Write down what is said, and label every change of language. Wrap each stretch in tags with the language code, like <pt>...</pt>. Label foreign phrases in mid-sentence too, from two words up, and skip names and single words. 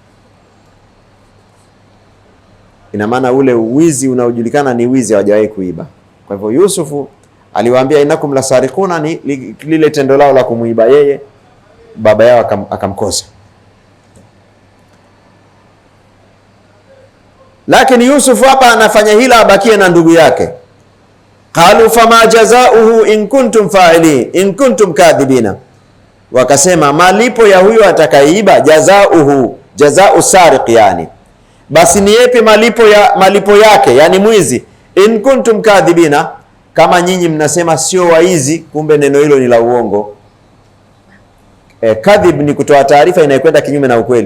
<sw>Ina maana ule uwizi unaojulikana ni wizi, hawajawahi kuiba. Kwa hivyo Yusufu aliwaambia</sw> <ar>إنكم لسارقون,</ar> <sw>ni lile tendo lao la kumuiba yeye, baba yao akamkosa. Lakini Yusuf hapa anafanya hila abakie na ndugu yake.</sw> <ar>قالوا فما جزاؤه إن كنتم فاعلين إن كنتم كاذبين,</ar> <sw>wakasema malipo ya huyo atakayeiba, jazaohu,</sw> <ar>جزاء سارق,</ar> <sw>yani basi ni yepi malipo yake, yani mwizi.</sw> <ar>إن كنتم كاذبين,</ar> <sw>kama nyinyi mnasema sio waizi, kumbe neno hilo ni la uongo. Kadhib ni kutoa taarifa inayokwenda kinyume na ukweli.</sw>